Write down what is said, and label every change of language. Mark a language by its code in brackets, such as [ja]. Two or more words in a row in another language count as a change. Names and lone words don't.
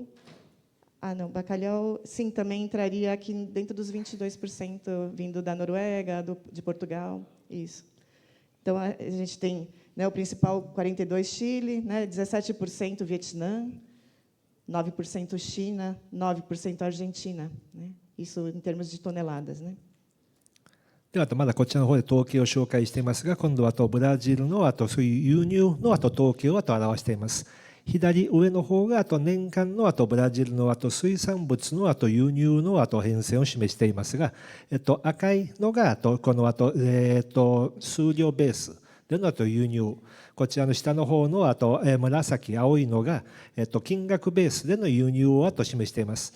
[pt] não, bacalhau, sim, também entraria aqui dentro dos 22% vindo da Noruega, de Portugal, isso. Então, a gente tem, né, o principal 42% Chile, né, 17% Vietnã, 9% China, 9% Argentina, né? Isso em termos de toneladas, né? [ja] ではまだこちらの方で統計を紹介していますが、今度はブラジルのそういう輸入の統計を表しています。左上の方が年間のブラジルの水産物の輸入の変遷を示していますが、赤いのがこの数量ベースでの輸入、こちらの下の方の紫青いのが金額ベースでの輸入を示しています。